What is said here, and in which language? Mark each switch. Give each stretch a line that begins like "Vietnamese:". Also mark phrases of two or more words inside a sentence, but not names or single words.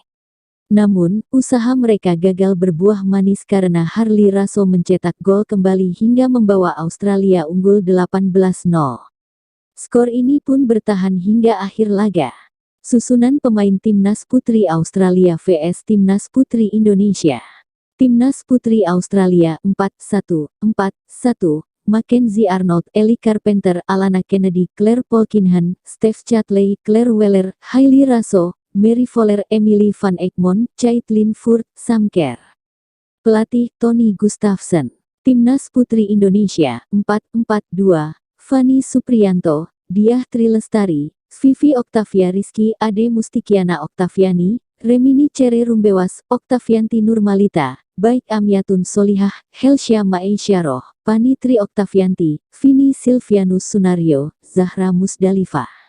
Indonesian: Namun, usaha mereka gagal berbuah manis karena Hailey Raso mencetak gol kembali hingga membawa Australia unggul 18-0. Skor ini pun bertahan hingga akhir laga. Susunan pemain Timnas Putri Australia vs Timnas Putri Indonesia. Timnas Putri Australia 4-1, 4-1. Mackenzie Arnold, Ellie Carpenter, Alana Kennedy, Claire Polkingham, Steph Chatley, Claire Weller, Hailey Raso, Mary Fowler, Emily van Egmond, Caitlin Foord, Sam Kerr. Pelatih Tony Gustafsson. Timnas Putri Indonesia 4-4-2, Fanny Supriyanto, Diah Trilestari, Vivi Oktavia Rizky, Ade Mustikiana Oktaviani, Remini Cere Rumbewas, Oktavianti Nurmalita, Baik Amyatun Solihah, Helsya Maesyaroh, Pani Tri Oktavianti, Vini Silvianus Sunario, Zahra Musdalifah.